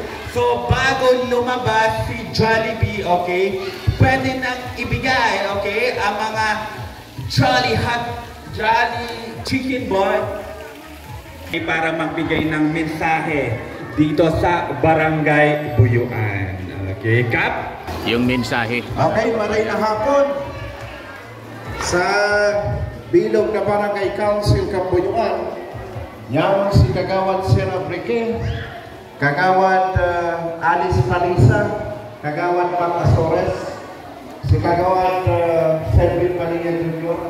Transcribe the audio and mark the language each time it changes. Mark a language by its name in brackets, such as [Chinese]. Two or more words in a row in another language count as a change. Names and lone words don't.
[Filipino] So, bago lumabas si Jollibee, okay, pwede nang ibigay, okay, ang mga Jolly Chicken Boy para magbigay ng mensahe dito sa Barangay Buyuan. Okay, Kap? Yung mensahe. Okay, [Bikol] maray na hapon sa bilog na Barangay Council Kabuyuan. Yaman si Kagawad Sir Abrique, Kagawad Alice Palisa, Kagawad Pat Asores, si Kagawad Selvin Malia Jr.